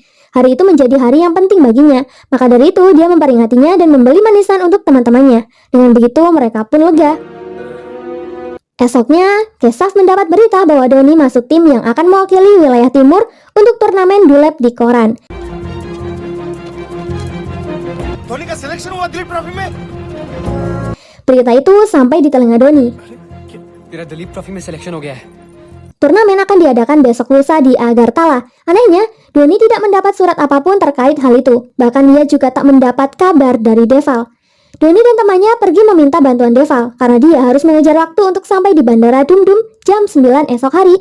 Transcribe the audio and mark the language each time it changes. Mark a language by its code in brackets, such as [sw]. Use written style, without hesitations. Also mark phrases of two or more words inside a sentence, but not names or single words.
[id] Hari itu menjadi hari yang penting baginya, maka dari itu dia memperingatinya dan membeli manisan untuk teman-temannya. Dengan begitu mereka pun lega. Esoknya, Keshav mendapat berita bahwa Dhoni masuk tim yang akan mewakili wilayah timur untuk turnamen Dulep di koran. [hi] धोनी का सिलेक्शन हुआ दिलीप ट्रॉफी में। [id] Berita itu sampai di telinga Dhoni. [hi] तेरा दिलीप ट्रॉफी में सिलेक्शन हो गया है। [id] Turnamen akan diadakan besok lusa di Agartala. Anehnya, Dhoni tidak mendapat surat apapun terkait hal itu. Bahkan dia juga tak mendapat kabar dari Deval. Dhoni dan temannya pergi meminta bantuan Deval karena dia harus mengejar waktu untuk sampai di Bandara Dum Dum jam 9 esok hari.